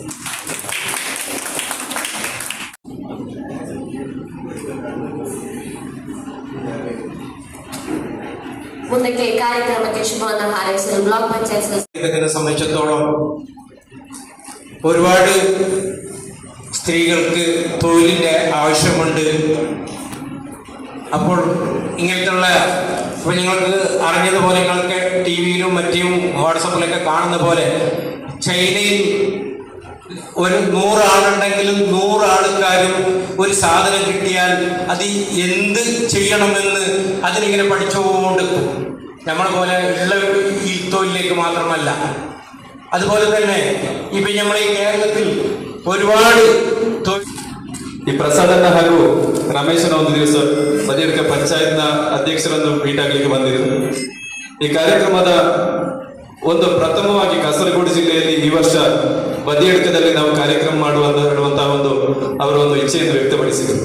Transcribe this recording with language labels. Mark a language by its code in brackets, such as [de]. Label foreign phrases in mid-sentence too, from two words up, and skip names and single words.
[kn] ಮುಂದಕ್ಕೆ ಕಾರ್ಯಕ್ರಮಕ್ಕೆ ಶುಭವನ್ನು ಹಾರೈಸಲು [ml] ബ്ലോക്ക് പഞ്ചായത്ത് സംബന്ധിച്ചിടത്തോളം ഒരുപാട് സ്ത്രീകൾക്ക് തൊഴിലിൻ്റെ ആവശ്യമുണ്ട്. അപ്പോൾ ഇങ്ങനത്തുള്ള ഇപ്പോൾ നിങ്ങൾക്ക് അറിഞ്ഞതുപോലെ നിങ്ങൾക്ക് ടി വിയിലും മറ്റും വാട്സപ്പിലൊക്കെ കാണുന്ന പോലെ ചൈനയിൽ ഒരു 100 ആളുണ്ടെങ്കിലും 100 ആൾക്കാരും ഒരു സാധനം കിട്ടിയാൽ അത് എന്ത് ചെയ്യണമെന്ന് അതിനിങ്ങനെ പഠിച്ചുകൊണ്ട് നമ്മളെ പോലെ ഉള്ള ഈ തൊഴിലേക്ക് മാത്രമല്ല, അതുപോലെ തന്നെ ഇപ്പം നമ്മൾ ഈ കേരളത്തിൽ ഒരുപാട് [kn] ಈ ಪ್ರಸಾದಣ್ಣ ಹಾಗೂ ರಮೇಶನ ಒಂದು ದಿವಸ ಬದಿಯಡ್ಕ ಪಂಚಾಯತ್ನ ಅಧ್ಯಕ್ಷರನ್ನು ಭೇಟಿಯಾಗಲಿಕ್ಕೆ ಬಂದಿದ್ದರು. ಈ ಕಾರ್ಯಕ್ರಮದ ಒಂದು ಪ್ರಥಮವಾಗಿ ಕಾಸರಗೋಡು ಜಿಲ್ಲೆಯಲ್ಲಿ ಈ ವರ್ಷ ಬದಿಯಡ್ಕದಲ್ಲಿ ನಾವು ಕಾರ್ಯಕ್ರಮ ಮಾಡುವಂತಹ ಅವರ ಒಂದು ಇಚ್ಛೆಯನ್ನು ವ್ಯಕ್ತಪಡಿಸಿದರು.